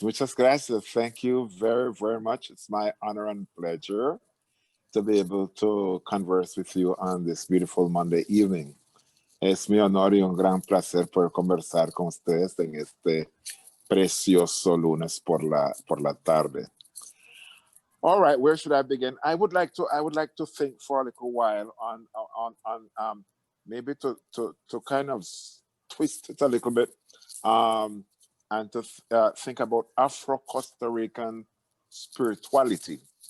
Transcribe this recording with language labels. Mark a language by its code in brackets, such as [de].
[en] Thank you very, very much. It's my honor and pleasure to be able to converse with you on this beautiful Monday evening. [es] Es mi honor y un gran placer poder conversar con ustedes en este precioso lunes por la tarde. [en] All right, where should I begin? I would like to think for a little while on maybe to kind of twist it a little bit, and to think about Afro-Costa Rican spirituality.